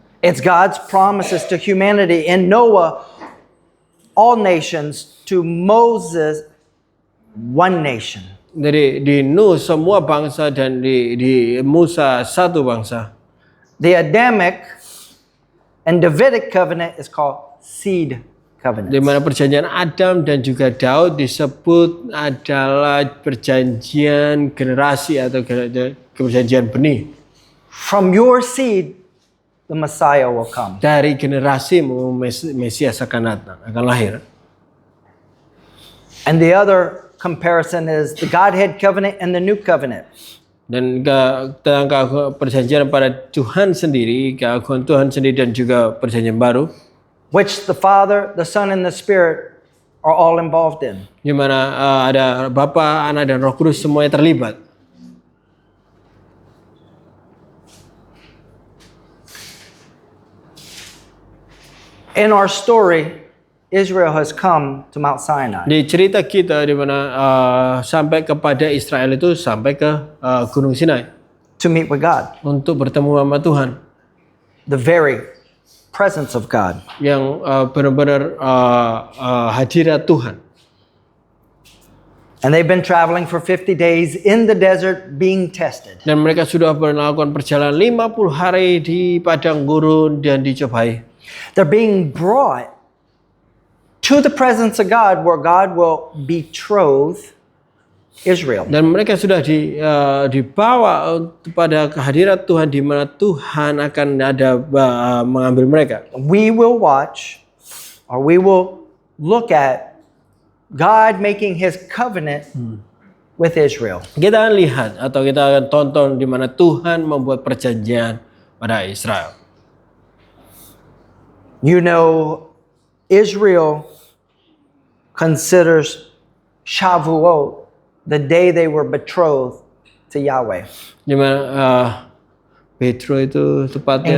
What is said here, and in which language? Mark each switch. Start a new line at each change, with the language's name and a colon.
English: It's God's promises to humanity in Noah, all nations, to Moses, one nation.
Indonesian: Jadi di Nuh semua bangsa dan di Musa satu bangsa.
English: The Adamic and Davidic covenant is called seed covenant.
Indonesian: Di mana perjanjian Adam dan juga Daud disebut adalah perjanjian generasi atau perjanjian benih.
English: From your seed, the Messiah will come.
Indonesian: Dari generasi Mesias akan datang, akan lahir.
English: And the other comparison is the Godhead covenant and the new covenant.
Indonesian: Dan tentang perjanjian pada Tuhan sendiri, keagungan Tuhan sendiri dan juga perjanjian baru,
English: Which the Father, the Son, and the Spirit are all involved in.
Indonesian: di mana ada Bapa, Anak, dan Roh Kudus semuanya terlibat.
English: In our story, Israel has come to Mount Sinai.
Indonesian: Di cerita kita di mana sampai kepada Israel itu sampai ke Gunung Sinai
English: To meet with God,
Indonesian: untuk bertemu sama Tuhan
English: the very presence of God.
Indonesian: yang benar-benar hadirat Tuhan.
English: And they've been traveling for 50 days in the desert being tested.
Indonesian: Dan mereka sudah melakukan perjalanan 50 hari di padang gurun dan dicobai.
English: They're being brought to the presence of God where God will betroth Israel.
Indonesian: Dan mereka sudah dibawa pada kehadirat Tuhan di mana Tuhan akan mengambil mereka.
English: We will watch or we will look at God making his covenant with Israel.
Indonesian: Kita akan lihat atau kita akan tonton di mana Tuhan membuat perjanjian pada Israel.
English: You know, Israel considers Shavuot the day they were betrothed to Yahweh.
Indonesian: Di mana Petro itu tepatnya